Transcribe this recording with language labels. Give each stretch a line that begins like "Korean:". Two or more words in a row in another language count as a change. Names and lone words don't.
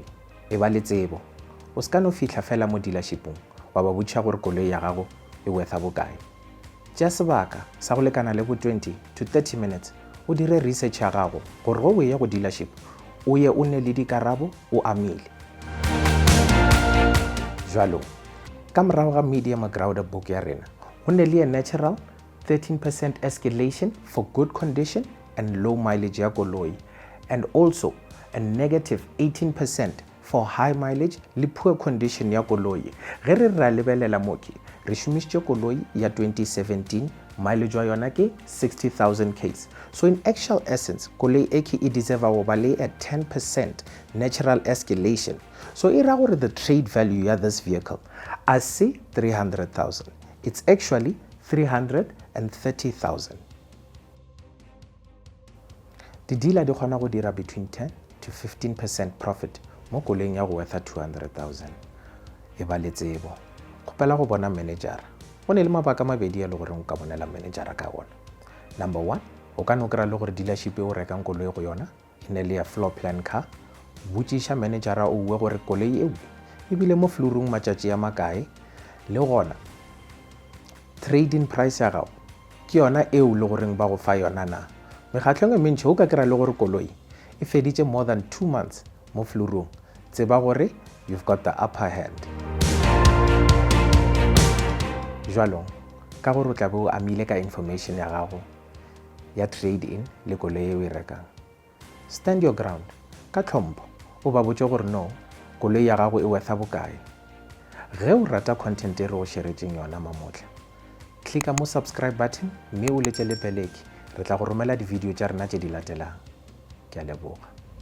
Northern Sotho: E ba le tsebo, o ska no fihla fela mo dealershipong wa ba botša gore koloi ya gago e worth bokae. Tšea sebaka sa go lekana le bo
English: 20 to 30 minutes
Northern Sotho: o dire research ya gago gore go o ye go dealership o ye o ne le dikarabo o amile. Jwalo, ka morago ga
English: medium ground book
Northern Sotho: ya rena, go ne le
English: a natural 13% escalation for good condition and low mileage
Northern Sotho: ya koloi,
English: and also a negative 18% for high mileage le poor condition
Northern Sotho: ya koloi. Ge re ra lebelela moki, re šomišitše koloi ya 2017, mileage wa yona ke 60,000 k's.
English: So in actual essence,
Northern Sotho: koloi e deserve go ba le
English: a 10% natural escalation.
Northern Sotho: So e ra gore
English: the trade value
Northern Sotho: ya
English: this vehicle
Northern Sotho: a se 300,000.
English: It's actually 330,000.
Northern Sotho: Di dealer di kgona go dira
English: between 10 to 15% profit
Northern Sotho: mo koloing ya go worth 200,000. E ba le tsebo. Kgopela go bona manager. Go ne le mabaka mabedi a le gore o ka bonela manager ka ona. Number 1, o ka no kry-a le gore dealership e o rekang koloi go yona e ne le ya
English: floor plan car.
Northern Sotho: Botšiša managera o bue gore koloi eo e bile mo florong matšatši a makae, le gona
English: trading price
Northern Sotho: ya gago ke yona eo le goreng ba go fa yona na. Mekgatlhong e mentši o ka kry-a le gore koloi e feditše
English: more than 2 months
Northern Sotho: mo florong, tseba gore
English: you've got the upper hand.
Northern Sotho: Jwalong, ka gore o tla be o amile ka information ya gago ya
English: trade in
Northern Sotho: le koloi e o e rekang,
English: stand your ground
Northern Sotho: ka tlhompho o ba botše gore no, koloi ya gago e worth bokae. Ge o rata content e re go šeretšeng yona mamotla, klika mo
English: subscribe button
Northern Sotho: mme o letše le beleki, re tla go romela di-video tša rena tše di latelang. Ke a leboga.